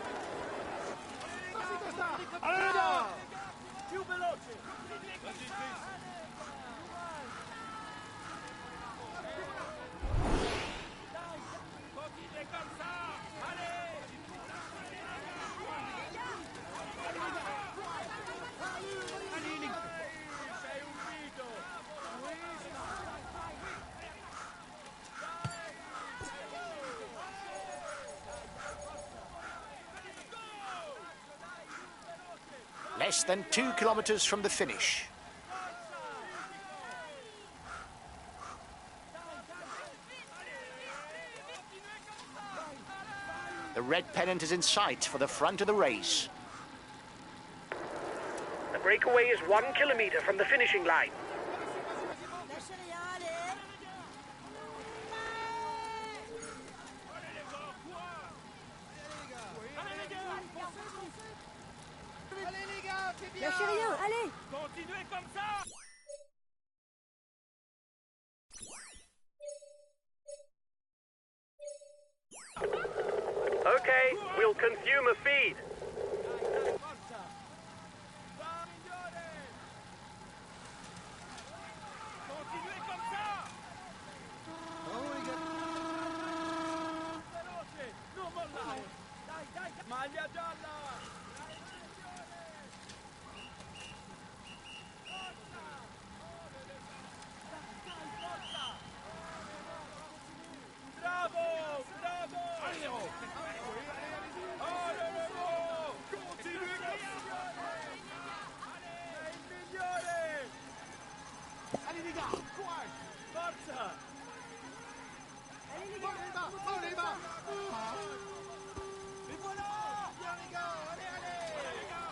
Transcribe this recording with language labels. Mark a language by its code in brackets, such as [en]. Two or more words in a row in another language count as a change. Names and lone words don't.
[fr] Allez les gars! [it] Più veloce! [fr] Continuez comme ça! Allez! Allez les gars! [it] Sei un mito! [en] Less than 2 kilometers from the finish. The red pennant is in sight for the front of the race. The breakaway is 1 kilometer from the finishing line. [fr] Lâchez rien, allez! Continuez comme ça! [en] Okay, we'll consume a feed. [fr] Continuez comme ça! [it] Veloce! Non mollare! Dai, dai! Maglia gialla! Bravo! Bravo! [fr] Allez, continuez comme ça! [it] Sei il migliore! [fr] Allez les gars, courage! Forza! Allez les gars! Et voilà! Bien les gars, allez, allez!